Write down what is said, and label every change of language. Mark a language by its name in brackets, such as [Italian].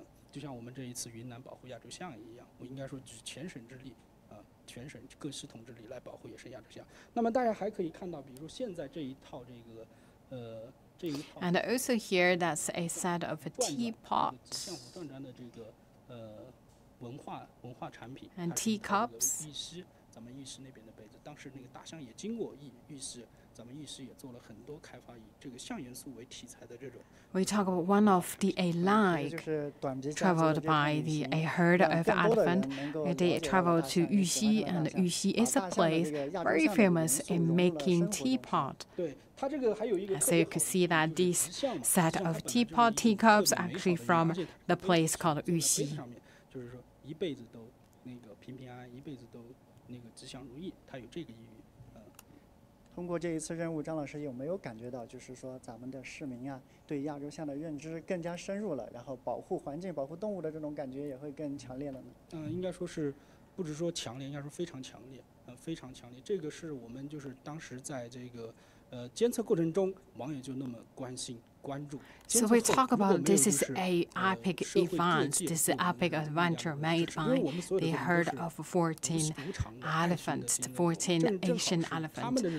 [Chinese] 就像我们这一次云南保护亚洲象一样，我应该说举全省之力。全省各系统之力来保护野生亚洲象。那么大家还可以看到，比如说现在这一套这一套。 [English] And also here, that's a set of teapots. [Chinese] 相辅断端的这个文化产品。 [English] And teacups. [Chinese] 玉溪，咱们玉溪那边的杯子，当时那个大象也经过玉溪，咱们玉溪也做了很多开发以这个象元素为题材的这种。 [English] We talk about one of the like traveled by a herd of elephant. They traveled to Yuxi, and Yuxi is a place very famous in making teapot. So you can see that this set of teacups actually from the place called Yuxi. [Chinese] 就是说一辈子都那个平平安安，一辈子都那个吉祥如意，它有这个意义。通过这一次任务，张老师有没有感觉到，就是说咱们的市民啊，对亚洲象的认知更加深入了，然后保护环境、保护动物的这种感觉也会更强烈了呢？应该说是，不只说强烈，应该说非常强烈，非常强烈。这个是我们就是当时在这个监测过程中，网友就那么关心。 [English] So we talk about this is a epic event, this epic adventure made by the herd of 14 elephants, 14 Asian elephants.